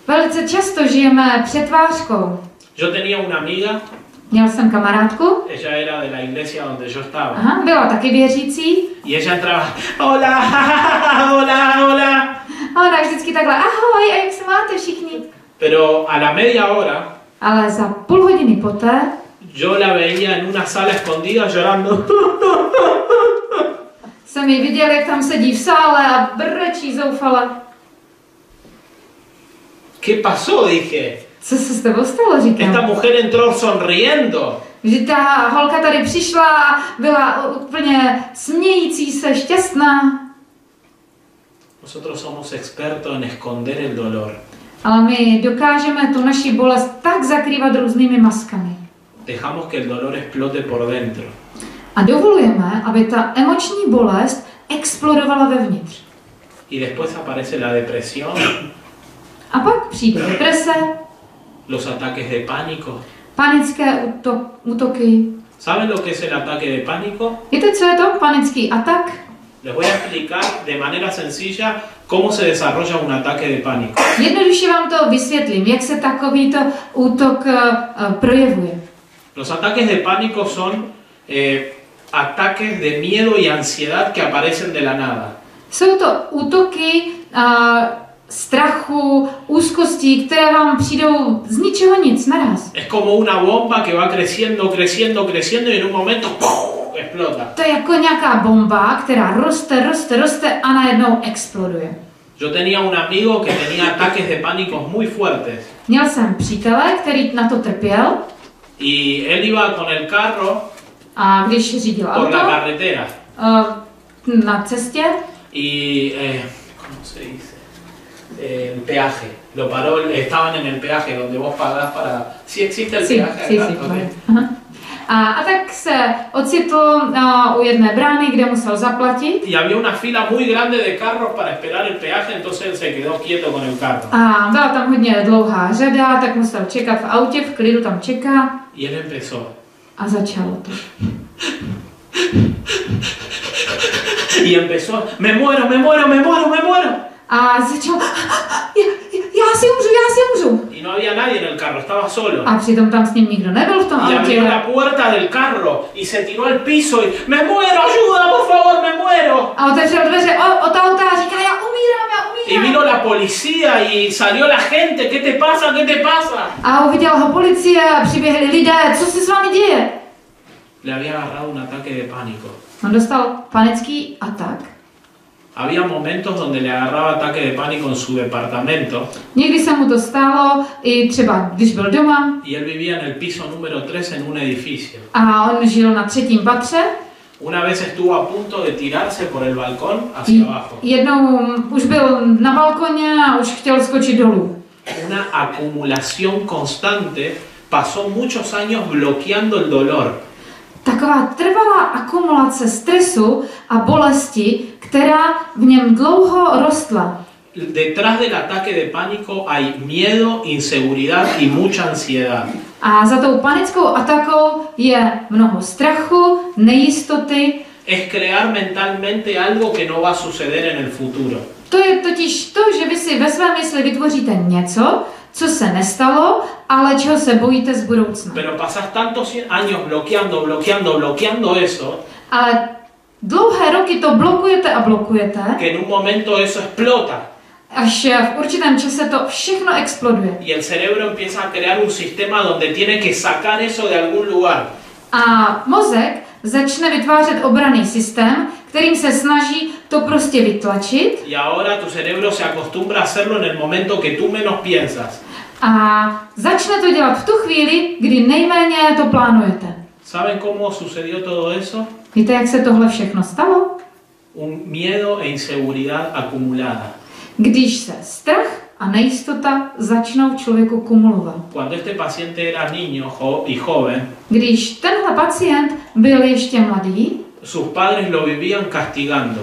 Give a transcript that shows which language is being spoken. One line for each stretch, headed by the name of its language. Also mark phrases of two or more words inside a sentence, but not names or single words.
Czech: Velice často žijeme přetvářkou.
Spanish: Yo tenía una amiga,
Czech: Měl jsem kamarádku,
Spanish: ella era de la iglesia donde yo estaba.
Czech: aha, byla taky věřící.
Spanish: Y ella entraba, hola, hola, hola.
Czech: A ona vždycky takhle, ahoj, a jak se máte všichni?
Spanish: Pero a la media hora,
Czech: Ale za půl hodiny poté
Spanish: yo la veía en una sala escondida llorando.
Czech: jsem ji viděl, jak tam sedí v sále a brečí zoufale.
Spanish: ¿Qué pasó? Dije.
Czech: Co se s tebou stalo,
Spanish: Esta
Czech: říkám.
Spanish: mujer entró sonriendo.
Czech: Že ta holka tady přišla a byla úplně smějící se, šťastná.
Spanish: Nosotros somos expertos en esconder el dolor.
Czech: Ale my dokážeme tu naši bolest tak zakrývat různými maskami.
Spanish: Dejamos que el dolor explote por dentro.
Czech: A dovolujeme, aby ta emoční bolest explodovala vevnitř.
Spanish: Y después aparece la depresión,
Czech: A pak přijde deprese,
Spanish: los ataques de pánico.
Czech: panické útoky.
Spanish: ¿Saben lo que es el ataque de pánico?
Czech: Víte, co je to panický atak?
Spanish: Les voy a explicar de manera sencilla cómo se desarrolla un ataque de pánico.
Czech: Jednoduše vám to vysvětlím, jak se takovýto útok projevuje.
Spanish: Los ataques de pánico son ataques de miedo y ansiedad que aparecen de la nada.
Czech: Jsou to útoky strachu, úzkostí, které vám přijdou z ničeho nic, naraz.
Spanish: Es como una bomba que va creciendo, creciendo, creciendo y en un momento ¡pum!, explota.
Czech: To je jako nějaká bomba, která roste, roste, roste a najednou exploduje.
Spanish: Yo tenía un amigo que tenía ataques de pánico muy fuertes
Czech: Měl jsem přítele, který na to trpěl
Spanish: y él iba con el carro
Czech: a když řídil
Spanish: por
Czech: auto
Spanish: la carretera
Czech: na cestě,
Spanish: y ¿cómo se dice? El peaje. Lo paró, estaban en el peaje donde vos pagás para. ¿Sí existe el peaje acá? Okay.
Czech: Aha. A tak se ocitl u jedné brány, kde musel zaplatit.
Spanish: Y había una fila muy grande de carros para esperar el peaje, entonces él se quedó quieto con el carro.
Czech: A byla tam hodně dlouhá řada, tak musel čekat v autě, v klidu tam čeká.
Spanish: Y él empezó.
Czech: A začalo to.
Spanish: Y empezó, me muero, me muero, me muero, me muero.
Czech: A začal, já si umřu.
Spanish: Y no había nadie en el carro, estaba solo.
Czech: A přitom tam s ním nikdo nebyl v tom
Spanish: Y abrió
Czech: autě.
Spanish: la puerta del carro y se tiró al piso y me muero, ayuda, por favor, me muero.
Czech: A otevřel dveře od auta a říká, já
Spanish: Y
Czech: umírám.
Spanish: vino la policía y salió la gente, ¿qué te pasa? ¿Qué te pasa?
Czech: A uviděla ho policie a přiběhli lidé, co se s vámi děje?
Spanish: Le había agarrado un ataque de pánico.
Czech: On dostal panický atak.
Spanish: Había momentos donde le agarraba ataque de pánico en su departamento
Czech: Někdy se mu to stalo, i třeba když byl doma
Spanish: y él vivía en el piso número 3 en un edificio.
Czech: a on žil na 3. patře.
Spanish: Una vez estuvo a punto de tirarse por el balcón hacia abajo.
Czech: Jednou už byl na balkoně a už chtěl skočit dolů.
Spanish: Una acumulación constante, pasó muchos años bloqueando el dolor.
Czech: Taková trvalá akumulace stresu a bolesti, která v něm dlouho rostla.
Spanish: Detrás del ataque de pánico hay miedo, inseguridad y mucha ansiedad.
Czech: A za tou panickou atakou je mnoho strachu, nejistoty.
Spanish: Es crear mentalmente algo que no va a suceder en el futuro.
Czech: To je totiž to, že vy si ve své mysli vytvoříte něco, co se nestalo, ale čeho se bojíte z budoucna.
Spanish: Pero pasás tantos años bloqueando eso,
Czech: Ale dlouhé roky to blokujete a blokujete,
Spanish: que en un momento eso explota.
Czech: až v určitém čase to všechno exploduje.
Spanish: Y el cerebro empieza a crear un sistema donde tiene que sacar eso de algún lugar.
Czech: A mozek začne vytvářet obranný systém, kterým se snaží to prostě vytlačit.
Spanish: Y ahora tu cerebro se acostumbra a hacerlo en el momento que tú menos piensas.
Czech: A začne to dělat v tu chvíli, kdy nejméně to plánujete.
Spanish: ¿Saben cómo sucedió todo eso?
Czech: Víte, jak se tohle všechno stalo?
Spanish: Un miedo e inseguridad acumulada.
Czech: Když se strach a nejistota začnou v člověku kumulovat.
Spanish: Cuando este paciente era niño y joven,
Czech: Když tenhle pacient byl ještě mladý,
Spanish: sus padres lo vivían castigando.